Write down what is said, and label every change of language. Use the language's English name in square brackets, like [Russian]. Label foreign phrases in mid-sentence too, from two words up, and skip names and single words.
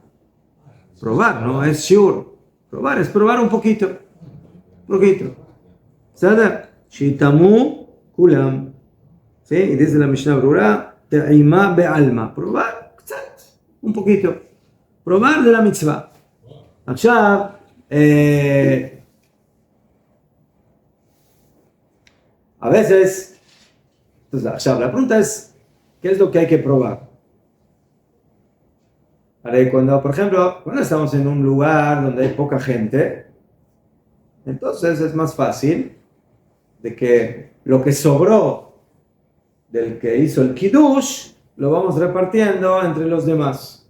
[Spanish] Probar, no es shiur. Probar es probar un poquito. ¿Sabes? [Hebrew] שיטעמו כולם. [Spanish] ¿Sí? Y dice la Mishnah Brura, [Aramaic] טעימה בעלמא. [Spanish] Probar, un poquito. Probar de la mitzvah. [Hebrew] עכשיו, [Spanish] a veces, entonces, la pregunta es, ¿qué es lo que hay que probar? Cuando, por ejemplo, cuando estamos en un lugar donde hay poca gente, entonces es más fácil de que lo que sobró del que hizo el kiddush lo vamos repartiendo entre los demás.